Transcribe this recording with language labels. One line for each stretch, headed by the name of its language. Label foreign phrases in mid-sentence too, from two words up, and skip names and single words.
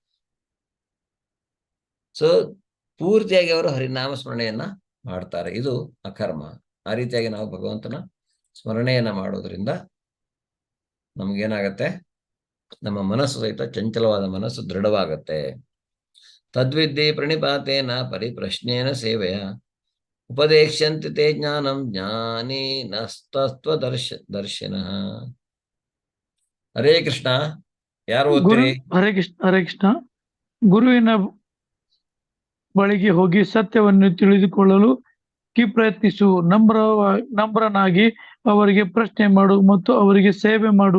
Kannada: ಸೊ ಪೂರ್ತಿಯಾಗಿ ಅವರು ಹರಿನಾಮ ಸ್ಮರಣೆಯನ್ನ ಮಾಡ್ತಾರೆ, ಇದು ಅಕರ್ಮ. ಆ ರೀತಿಯಾಗಿ ನಾವು ಭಗವಂತನ ಸ್ಮರಣೆಯನ್ನ ಮಾಡೋದ್ರಿಂದ ನಮ್ಗೇನಾಗತ್ತೆ, ನಮ್ಮ ಮನಸ್ಸು ಸಹಿತ ಚಂಚಲವಾದ ಮನಸ್ಸು ದೃಢವಾಗತ್ತೆ.
Sanskrit: ತದ್ವಿದ್ಯೆ ಪ್ರಣಿಪಾತೇನ ಪರಿಪ್ರಶ್ನೇನ ಸೇವೆಯ ಉಪದೇಶ್ಯಂತಿ ತೇ ಜ್ಞಾನಂ ಜ್ಞಾನಿ ನಸ್ತತ್ವ ದರ್ಶನ.
Kannada: ಹರೇ ಕೃಷ್ಣ. ಯಾರು ಓದ್ತೀರಿ? ಹರೇ ಕೃಷ್ಣ. ಹರೇ ಕೃಷ್ಣ. ಗುರುವಿನ ಬಳಿಗೆ ಹೋಗಿ ಸತ್ಯವನ್ನು ತಿಳಿದುಕೊಳ್ಳಲು ಪ್ರಯತ್ನಿಸು. ನಮ್ರನಾಗಿ ಅವರಿಗೆ ಪ್ರಶ್ನೆ ಮಾಡು ಮತ್ತು ಅವರಿಗೆ ಸೇವೆ ಮಾಡು.